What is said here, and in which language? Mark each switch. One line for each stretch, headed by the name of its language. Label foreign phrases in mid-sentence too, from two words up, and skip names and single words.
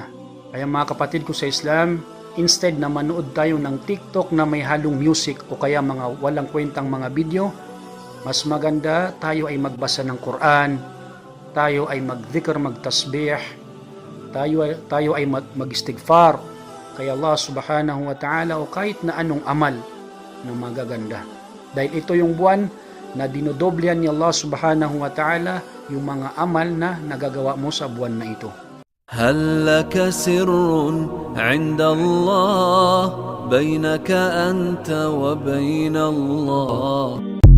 Filipino: Kaya mga kapatid ko sa Islam, instead na manood tayo ng TikTok na may halong music o kaya mga walang kwentang mga video, mas maganda tayo ay magbasa ng Quran, tayo ay mag-dhikr, mag-tasbih, tayo ay mag-istighfar kay Allah
Arabic: سبحانه وتعالى
Filipino: o kahit na anong amal na magaganda. Dahil ito yung buwan na dinodoblihan ni Allah
Arabic: سبحانه وتعالى
Filipino: yung mga amal na nagagawa mo sa buwan na ito.
Arabic: هل لك سر عند الله بينك أنت وبين الله